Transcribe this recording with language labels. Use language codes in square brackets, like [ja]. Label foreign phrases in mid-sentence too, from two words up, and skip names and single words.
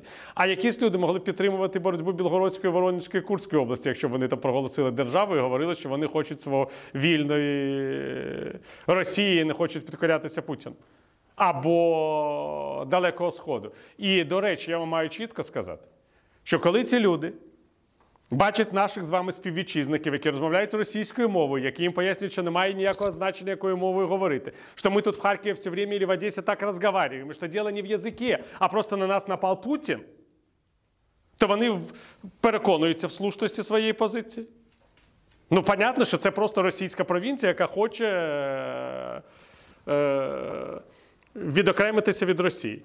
[uk] А якісь люди могли підтримувати боротьбу Білгородської, Воронезької, Курської області, якщо вони там проголосили державу і говорили, що вони хочуть свого вільної Росії і не хочуть підкорятися Путіну. Або Далекого Сходу. І, до речі, я вам маю чітко сказати, що коли ці люди бачать наших з вами співвітчизників, які розмовляють російською мовою, які їм пояснюють, що немає ніякого значення, якою мовою говорити, що ми тут в Харкові [ru] все время или [uk] в Одесі так розмовляємо, що діло не в язикі, а просто на нас напав Путін, то вони переконуються в слушності своєї позиції. Ну, понятно, що це просто російська провінція, яка хоче відокремитися від Росії.